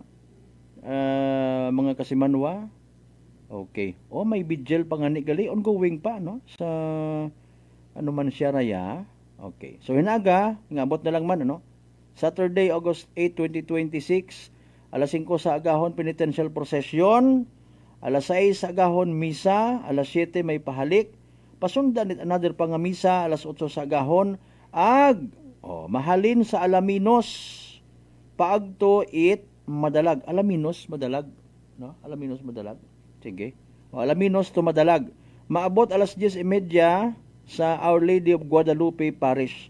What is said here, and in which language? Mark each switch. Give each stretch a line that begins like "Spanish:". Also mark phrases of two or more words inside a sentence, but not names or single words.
Hiligaynon: Mga kasimanwa, okay, may vigil pa nga ni gali ongoing pa no sa ano man siya raya. Okay, so hinaga ngabot na lang man ano.
English: Saturday, August 8, 2026,
Hiligaynon: alas 5 sa agahon,
English: penitential procession,
Hiligaynon: alas 6 sa agahon, misa, alas 7 may pahalik, pasundan it another pang misa, alas 8 sa agahon, mahalin sa Alaminos, paagto it madalag. Alaminos, madalag, no? Alaminos, madalag. Sige. Alaminos to madalag. Maabot alas 10:30 sa Our Lady of Guadalupe Parish.